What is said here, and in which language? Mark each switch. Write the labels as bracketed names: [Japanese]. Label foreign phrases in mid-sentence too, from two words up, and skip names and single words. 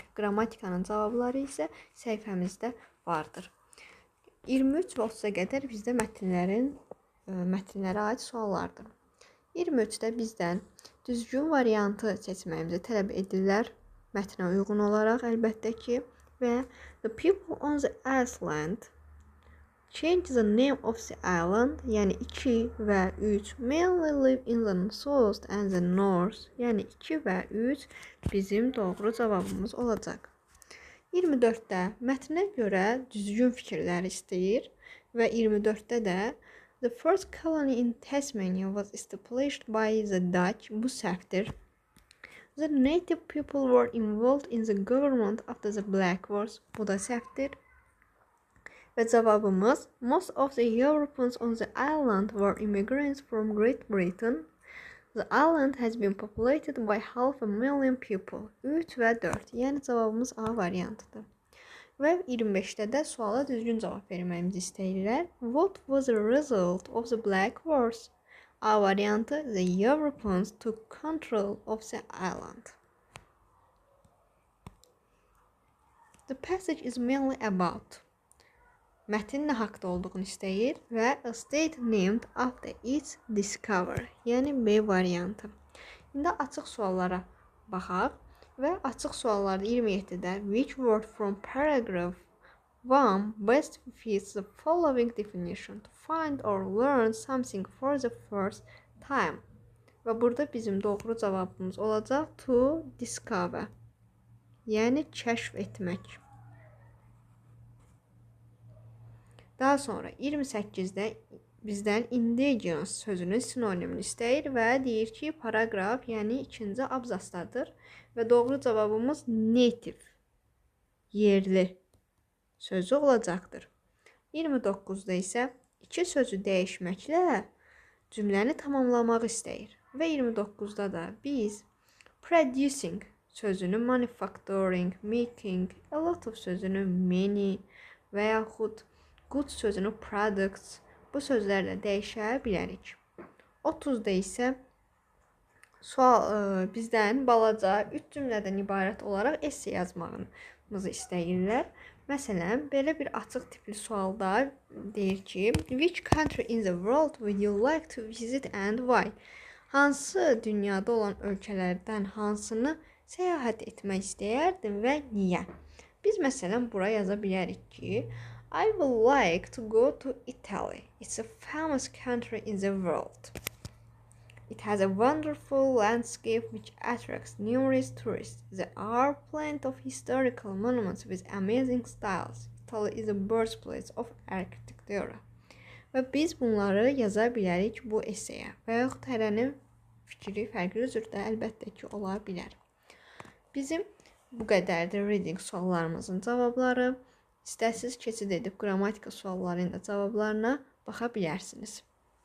[Azerbaijani] Qrammatikanın cavabları isə səhifəmizdə vardır. 23 və 30-a qədər bizdə mətnlərə aid suallardır. 23-də bizdən düzgün variantı seçməyimizi tələb edirlər, mətnə uyğun olaraq əlbəttə ki, və [English] the people on the island change the name of the island, [Azerbaijani] yəni 2 və 3 [English] mainly live in the south and the north, [Azerbaijani] yəni 2 və 3 bizim doğru cavabımız olacaq. 24-də mətnə görə düzgün fikirlər istəyir və 24-də də [English] the first colony in Tasmania was established by the Dutch, [Azerbaijani] bu səhvdir. [English] The native people were involved in the government after the Black Wars, [Azerbaijani] bu da səhvdir. Və cavabımız [English] most of the Europeans on the island were immigrants from Great Britain. The island has been populated by 500,000 people. [Azerbaijani] 3 və 4. Yəni cavabımız A variantıdır. Və 25-də də suala düzgün cavab verməyimizi istəyirlər. [English] What was the result of the Black Wars? [Azerbaijani] A variantı [English] the Europeans took control of the island. The passage is mainly about. [Azerbaijani] Mətn nə haqda olduğunu istəyir və [English] a state named after its discoverer, [Azerbaijani] yəni B variantı. İndi açıq suallara baxaq və açıq suallarda 27-də [English] which word from paragraph 1 best fits the following definition to find or learn something for the first time. [Azerbaijani] Və burada bizim doğru cavabımız olacaq [English] to discover, [Azerbaijani] yəni kəşf etmək. Daha sonra 28-də bizdən indigenous sözünün sinonimini istəyir və deyir ki, paragraf, yəni ikinci abzasdadır və doğru cavabımız native, yerli sözü olacaqdır. 29-da isə iki sözü dəyişməklə cümləni tamamlamaq istəyir və 29-da da biz producing sözünü manufacturing, making, [English] a lot of [Azerbaijani] sözünü many və yaxud good sözünü products, bu sözlərlə dəyişə bilərik. 30-da isə bizdən balaca 3 cümlədən ibarət olaraq esse yazmağımızı istəyirlər. Məsələn, belə bir açıq tipli sualda deyir ki, [English] which country in the world would you like to visit and why? [Azerbaijani] Hansı dünyada olan ölkələrdən hansını səyahət etmək istəyərdin və niyə? Biz məsələn bura yaza bilərik ki, [English] I would like to go to Italy. It's a famous country in the world. It has a wonderful landscape which attracts numerous tourists. There are plenty of historical monuments with amazing styles. Italy is the birthplace of architecture. [Azerbaijani] Və biz bunları yaza bilərik bu esseyə və yaxud hərənin fikri fərqli cürdə əlbəttə ki, ola bilər. Bizim bu qədərdir reading suallarımızın cavabları. İstərsiniz keçid edib qrammatika suallarının da cavablarına baxa bilərsiniz.